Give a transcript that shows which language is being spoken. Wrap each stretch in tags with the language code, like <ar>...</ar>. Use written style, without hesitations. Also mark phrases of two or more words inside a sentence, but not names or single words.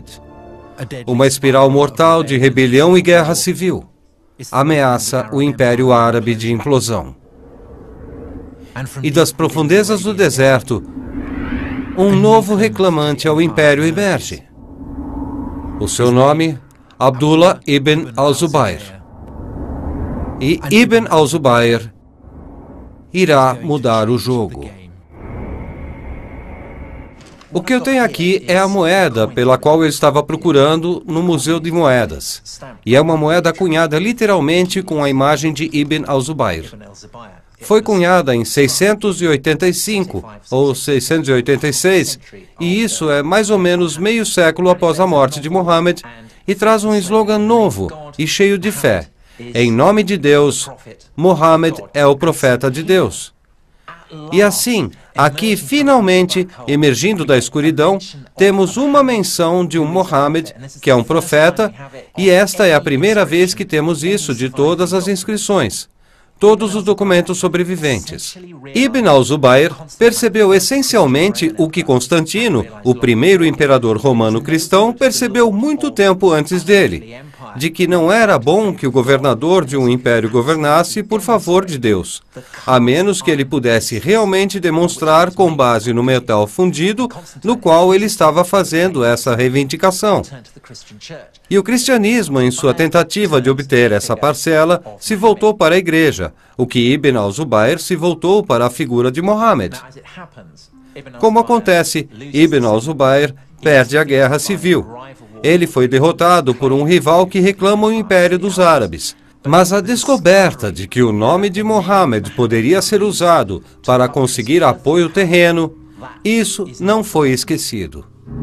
<pt>Uma espiral mortal de rebelião e guerra civil ameaça o Império Árabe de implosão. E das profundezas do deserto, um novo reclamante ao Império emerge. O seu nome, Abdullah ibn al-Zubayr. E Ibn al-Zubayr irá mudar o jogo. O que eu tenho aqui é a moeda pela qual eu estava procurando no Museu de Moedas. E é uma moeda cunhada literalmente com a imagem de Ibn al-Zubayr. Foi cunhada em 685 ou 686, e isso é mais ou menos meio século após a morte de Muhammad, e traz um slogan novo e cheio de fé. Em nome de Deus, Muhammad é o profeta de Deus. E assim, aqui finalmente, emergindo da escuridão, temos uma menção de um Muhammad, que é um profeta, e esta é a primeira vez que temos isso de todas as inscrições, todos os documentos sobreviventes. Ibn al-Zubayr percebeu essencialmente o que Constantino, o primeiro imperador romano cristão, percebeu muito tempo antes dele. de que não era bom que o governador de um império governasse por favor de Deus, a menos que ele pudesse realmente demonstrar com base no metal fundido no qual ele estava fazendo essa reivindicação. E o cristianismo, em sua tentativa de obter essa parcela, se voltou para a igreja, o que Ibn al-Zubayr se voltou para a figura de Mohammed. Como acontece, Ibn al-Zubayr perde a guerra civil. Ele foi derrotado por um rival que reclama o império dos árabes. Mas a descoberta de que o nome de Mohammed poderia ser usado para conseguir apoio terreno, isso não foi esquecido.</pt>